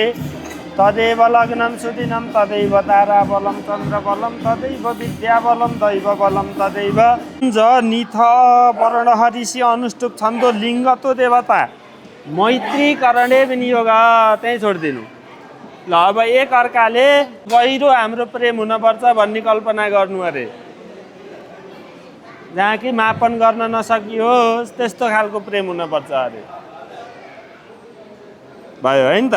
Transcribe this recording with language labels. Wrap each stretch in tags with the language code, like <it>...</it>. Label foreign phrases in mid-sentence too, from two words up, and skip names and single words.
<sa>तदेव लग्नं सुदिनं तदैव ताराबलं चन्द्रबलं तदैव विद्याबलं दैवबलं तदैव निथ वर्णहरिषि अनुष्टुप छन्दो लिङ्गतो देवता मैत्रीकरणे विनियोग।</sa> <ne>त्यहीँ छोडिदिनु ल। अब एक अर्काले गहिरो हाम्रो प्रेम हुनुपर्छ भन्ने कल्पना गर्नु अरे, जहाँ कि मापन गर्न नसकियोस् त्यस्तो खालको प्रेम हुनुपर्छ अरे। भयो है नि त।</ne>